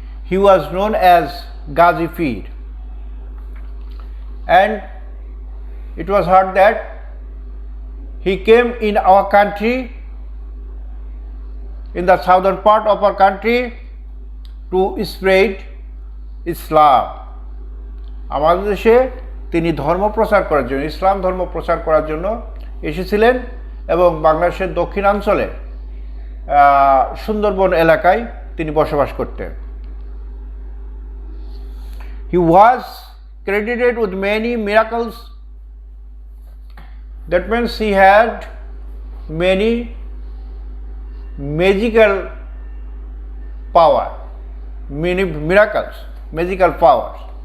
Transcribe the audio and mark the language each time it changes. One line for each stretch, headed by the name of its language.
English: He was known as Ghazi Pir, and it was heard that he came in our country, in the southern part of our country, to spread Islam.
Bangla: আমাদের দেশে তিনি ধর্ম প্রচার করার জন্য, ইসলাম ধর্ম প্রচার করার জন্য এসেছিলেন এবং বাংলাদেশের দক্ষিণাঞ্চলে সুন্দরবন এলাকায় তিনি বসবাস করতেন।
English: He was credited with many miracles. That means he had many magical power, many miracles, magical powers.